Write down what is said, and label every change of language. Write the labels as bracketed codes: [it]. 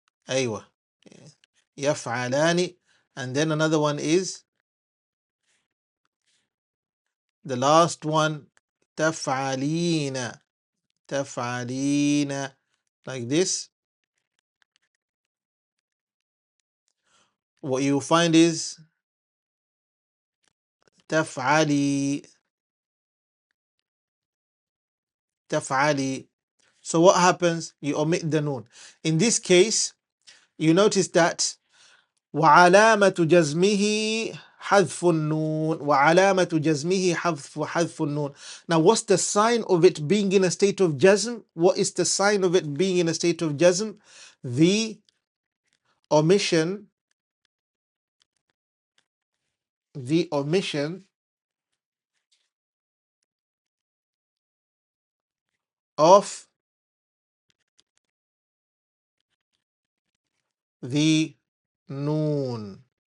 [en] أيوة, يفعلان, and then another one is the last one, تفعلين, تفعلين, like this. What you find is تفعلي, تفعلي. So what happens? You omit the noon. In this case, you notice that [ar] وعلامة جزمه حذف النون, وعلامة جزمه حذف النون. [en] Now what's the sign of it being in a state of jazm? What is the sign of it being in a state of jazm? The omission, the omission of the noon.